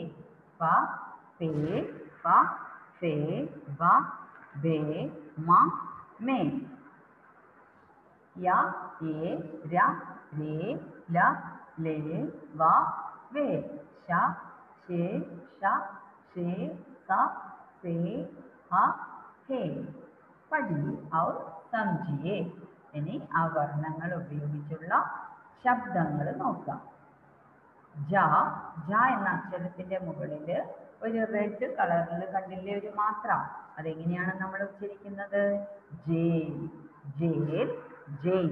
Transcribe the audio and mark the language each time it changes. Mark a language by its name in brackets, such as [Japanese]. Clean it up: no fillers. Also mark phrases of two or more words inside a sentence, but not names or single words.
[Hindi] प पे प फे व बे म में. या ए र रे ल ले व वे. श शे श शे स से ह हे. പഠിയെ और समझिए. [Malayalam] ഇനി ആ വർണ്ണങ്ങൾ ഉപയോഗിച്ചുള്ള ശബ്ദങ്ങൾ നോക്കാം. ജ. ജ എന്ന അക്ഷരത്തിൻ്റെ മുകളിൽ ഒരു റെഡ് കളറിൽ കണ്ടില്ലേ ഒരു മാത്ര? അതെങ്ങനെയാണ് നമ്മൾ ഉച്ചരിക്കുന്നത്? ജേൽ. ജേൽ. ജെയിൽ.